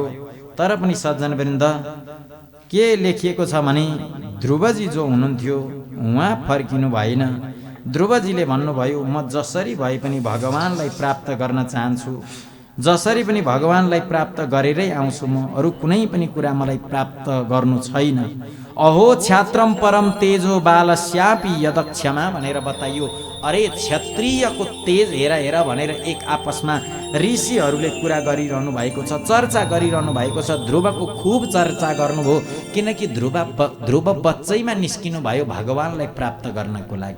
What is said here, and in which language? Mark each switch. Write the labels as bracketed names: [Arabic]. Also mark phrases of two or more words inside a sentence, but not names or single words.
[Nepali] तर पनि सज्जनवृन्द, के लेखिएको छ भने ध्रुवजी जो हुनुहुन्थ्यो उहाँ फर्किनु भएन। ध्रुवजीले भन्नुभयो, म जसरी भए पनि भगवानलाई प्राप्त गर्न चाहन्छु, जसरी पनि भगवानलाई प्राप्त गरेरै आउँछु। म अरू कुनै पनि कुरा मलाई प्राप्त गर्नु छैन। [Sanskrit] अहो क्षात्रम परम तेजो बालस्यापि यदक्षमा [Nepali] भनेर बताइयो। अरे क्षत्रियको तेज हेर हेर भनेर एक आपसमा ऋषिहरूले कुरा गरिरहनु भएको छ, चर्चा गरिरहनु भएको छ। ध्रुवको खुब चर्चा गर्नुभयो, किनकि ध्रुव बच्चैमा निस्किनु भयो भगवानलाई प्राप्त गर्नको लागि।